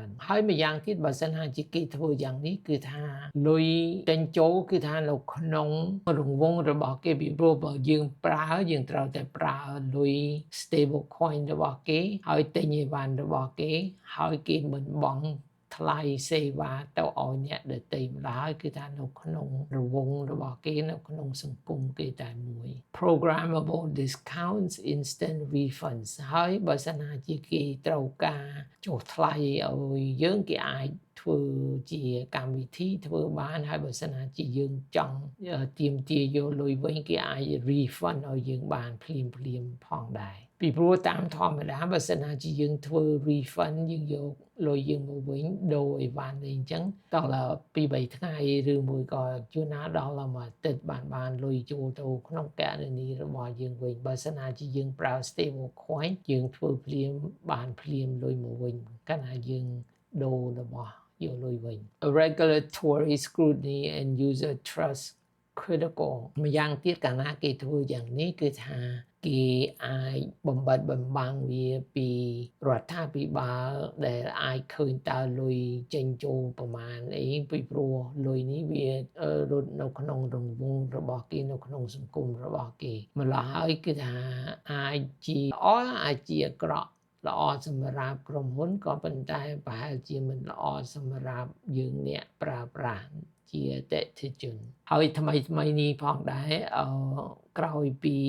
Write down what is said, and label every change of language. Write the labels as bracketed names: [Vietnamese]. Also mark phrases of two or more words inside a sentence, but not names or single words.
[Khmer] ហើយម្យ៉ាងទៀតបើសិនជាគេធ្វើយ៉ាងនេះគឺថាលុយចេញចូលគឺថានៅក្នុងរង្វង់របស់គេពីព្រោះបើយើងត្រូវតែប្រើលុយ [English] stable coin [Khmer] របស់គេហើយទិញអីវ៉ាន់របស់គេហើយគេមិនបង់ថ្លៃសេវាទៅឲ្យអ្នកដទៃម្ល៉េះគឺថានៅក្នុងរង្វង់របស់គេនៅក្នុងសង្គម គេតែមួយ [English] programmable discounts instant refunds [Khmer] ហើយបើសិនជាគេត្រូវការចុះថ្លៃឲ្យយើងគេអាចធ្វើជាកម្មវិធីធ្វើបានហើយបើសិនជាយើងចង់ទាមទារយកលុយវិញគេអាច refund ឲ្យយើងបានភ្លាមផងដែរពីព្រោះតាមធម្មតា បើសិនជាយើងធ្វើ refund យើងយកលុយយើងមកវិញដូរអីវ៉ាន់អីអញ្ចឹងដល់2-3ថ្ងៃឬមួយក៏ជួនណាដល់មួយអាទិត្យបានលុយចូលទៅក្នុងគណនីរបស់យើងវិញបើ សិនជាយើងប្រើ [English] stable coin [Khmer] យើងធ្វើភ្លាមបានភ្លាមលុយមកវិញកាលណាយើងដូររបស់យកលុយវិញ [English] regulatory scrutiny and user trust critical [Khmer] ម្យ៉ាង ទៀតកាលណាគេធ្វើយ៉ាងនេះគឺថាគេអាចបំបត្តិបំបាំងវាពីរដ្ឋាភិបាលដែលអាចឃើ ញតើលុយចេញចូលប្រមាណអីពីព្រោះលុយនេះវារត់នៅក្នុងរង្វង់របស់គេនៅក្នុងសង្គមរបស់គេម្ល៉េះហើយគឺថាអាចជាអាចជាអាក្រក់ល្អសម្រាប់ក្រុមហ៊ុនក៏ប៉ុន្តែប្រហែលជាមិនល្អសម្រាប់យើងអ្នកប្រើប្រាស់ជាអតិថិជនហើយថ្មីនេះផងដែរក្រោយពី